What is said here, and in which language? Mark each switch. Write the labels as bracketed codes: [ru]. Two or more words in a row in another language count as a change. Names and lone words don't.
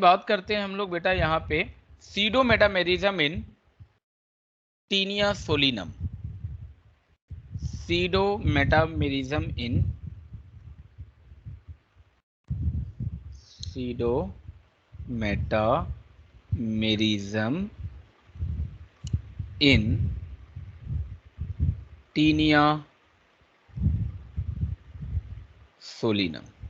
[hi] बात करते हैं हम लोग बेटा यहाँ पे [en] pseudo metamerism in Taenia solium, pseudo metamerism in, pseudo metamerism in Taenia solium.